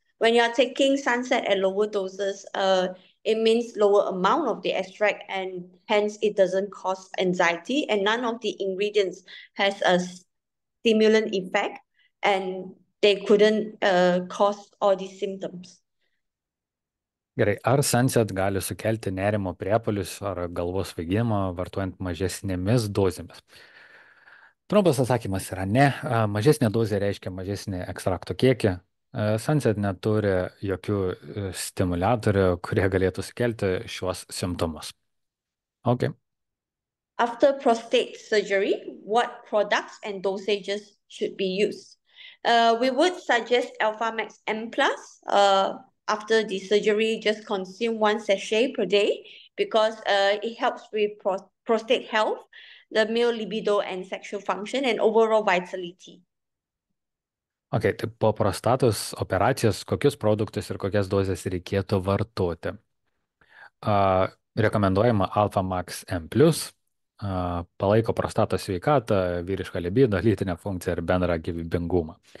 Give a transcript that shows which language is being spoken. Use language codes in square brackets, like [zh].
[en] When you are taking sunset at lower doses, it means lower amount of the extract, and hence it doesn't cause anxiety, and none of the ingredients has a stimulant effect, and they couldn't cause all these symptoms. [lt] Gerai, ar sunset gali sukelti nerimo priepuolius ar galvos svaigimą vartojant mažesnėmis dozėmis? Trumpas atsakymas yra ne. Mažesnė dozė reiškia mažesnį ekstrakto kiekį. Sunset neturi jokių stimuliatorių, kurie galėtų sukelti šiuos simptomus. [en] Okay. After prostate surgery, what products and dosages should be used? We would suggest Alpha Max M+. After the surgery, just consume 1 sachet per day because it helps with prostate health, the male libido and sexual function, and overall vitality. [lt] Okay, tai po prostatos operacijos kokius produktus ir kokias dozes reikėtų vartoti? Rekomenduojama Alpha Max M+, palaiko prostatos sveikatą, vyrišką libido, lytinę funkciją ir bendrą gyvybingumą.